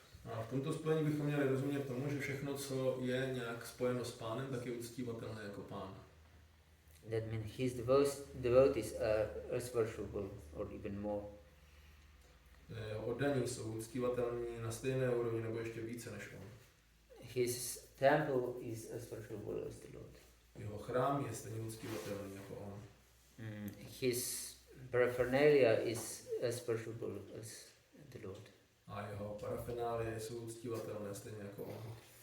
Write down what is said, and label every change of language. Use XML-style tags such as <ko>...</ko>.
<cs>A v tomto spojení bychom měli rozumět tomu, že všechno, co je nějak spojeno s Pánem, tak je uctívatelné jako Pán.</cs> <en>That means His devotees are as worshipable or even more.</en> <cs>Oddaní jsou uctívatelní na stejné úrovni nebo ještě více než on.</cs> <en>His temple is as worshipable as the Lord.</en> <cs>Jeho chrám je stejně uctívatelný jako on.</cs> <en>His paraphernalia is as worshipable as the Lord.</en> <cs>A jeho parafenálie jsou uctívatelné stejně jako on.</cs>